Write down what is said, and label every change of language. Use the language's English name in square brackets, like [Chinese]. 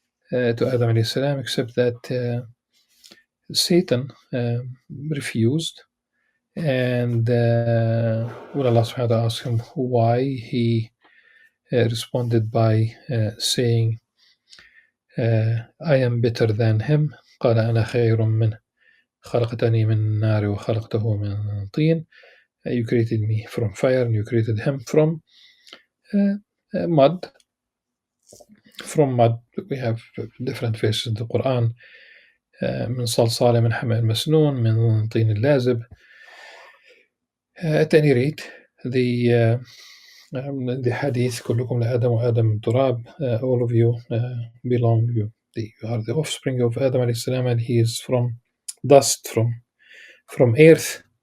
[English] to Adam alayhi salam, except that Satan refused. And when Allah subhanahu wa ta'ala asked him why, he responded by saying, I am better than him. [Arabic] قال أنا خير منه خلقتني من نار وخلقته من طين. [English] You created me from fire and you created him from mud. From mud, we have different verses in the Qur'an. [Arabic] من صلصال من حمأ مسنون من طين اللازب. [English] At any rate, the hadith [Arabic] كلكم لآدم وآدم من تراب. [English] All of you belong. You are the offspring of Adam alayhi salam, and he is from dust, from earth.